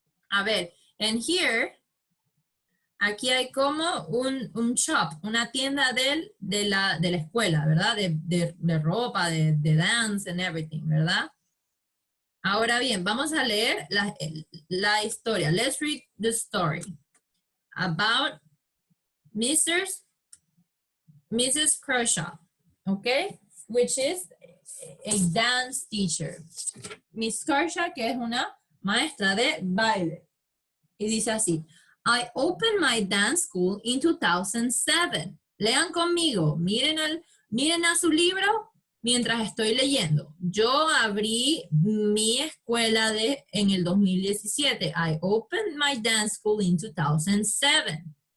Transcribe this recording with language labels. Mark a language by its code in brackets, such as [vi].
[es] A ver, [en] and here, [es] aquí hay como un shop, una tienda de la escuela, ¿verdad? De ropa, de [en] dance and everything, [es] ¿verdad? Ahora bien, vamos a leer la historia. [en] Let's read the story about Mrs. Kershaw, okay? Which is a dance teacher. [es] Miss Kershaw, que es una maestra de baile. Y dice así, [en] I opened my dance school in 2007. [es] Lean conmigo, miren a su libro mientras estoy leyendo. Yo abrí mi escuela en el 2017. [en] I opened my dance school in 2007.